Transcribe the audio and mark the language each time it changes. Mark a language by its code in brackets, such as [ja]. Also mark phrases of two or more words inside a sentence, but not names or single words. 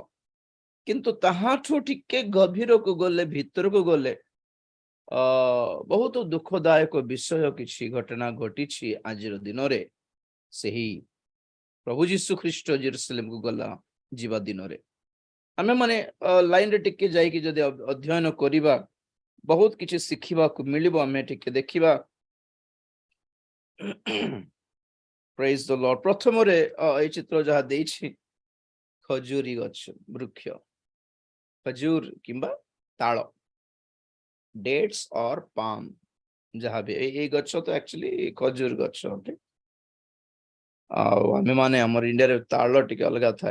[or] କିନ୍ତୁ ତାହାଠୁ ଟିକେ ଗଭୀରକୁ ଗଲେ, ଭିତରକୁ ଗଲେ ବହୁତ ଦୁଃଖଦାୟକ ବିଷୟ କିଛି ଘଟଣା ଘଟିଛି ଆଜିର ଦିନରେ, ସେହି ପ୍ରଭୁ ଯୀଶୁ ଖ୍ରୀଷ୍ଟ ଜେରୁସାଲେମକୁ ଯିବା ଦିନରେ. ଆମେ ମାନେ ଲାଇନରେ ଟିକେ ଯାଇକି ଯଦି ଅଧ୍ୟୟନ କରିବା, ବହୁତ କିଛି ଶିଖିବାକୁ ମିଳିବ. ଆମେ ଟିକେ ଦେଖିବା. [en] Praise the Lord. [or] ପ୍ରଥମରେ ଏଇ ଚିତ୍ର ଯାହା ଦେଇଛି, ଖଜୁରୀ ଗଛ, ବୃକ୍ଷ, ଖଜୁର କିମ୍ବା ତାଳ, [en] dates or palm, [or] ଯାହା ବି ଏଇ ଗଛ ତ ଆକ୍ଚୁଆଲି ଖଜୁର ଗଛ ଅଟେ. ଆଉ ଆମେ ମାନେ ଆମର ଇଣ୍ଡିଆରେ ତାଳ ଟିକେ ଅଲଗା ଥାଏ.